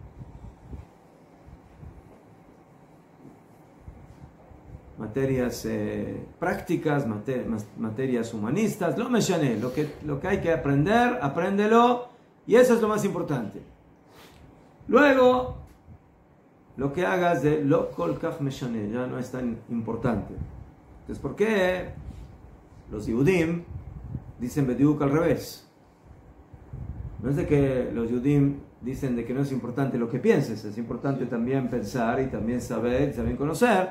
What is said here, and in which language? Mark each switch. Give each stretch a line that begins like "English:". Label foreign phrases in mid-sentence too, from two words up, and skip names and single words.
Spanish: Materias prácticas, materias humanistas, lo mencioné, lo que hay que aprender, apréndelo, y eso es lo más importante. Luego, lo que hagas de lo
Hebrew: כל כך משנה,
Spanish: ya no es tan importante. Entonces, ¿por qué los Yehudim dicen bediuk al revés? No es de que los Yehudim dicen de que no es importante lo que pienses, es importante también pensar y también saber y también conocer.